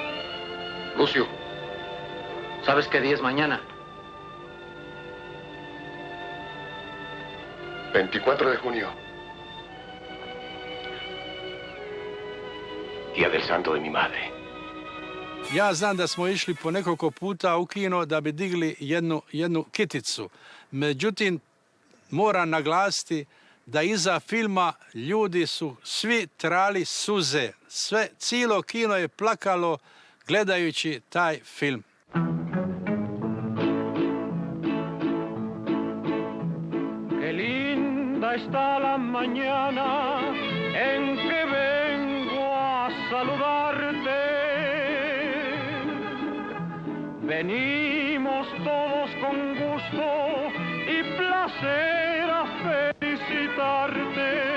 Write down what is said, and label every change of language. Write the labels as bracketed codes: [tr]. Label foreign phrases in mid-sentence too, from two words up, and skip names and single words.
[es] Lucio, ¿sabes qué día es mañana? 24 de junio. Día del santo de mi madre. [sr] Ja znam da smo išli po nekoliko puta u kino da bi digli jednu kiticu. Međutim, moram naglasiti da iza filma ljudi su svi trali suze. Cijelo kino je plakalo gledajući taj film. [es] Qué linda está la mañana en que vengo a saludarte. Venimos todos con gusto y placer a felicitarte.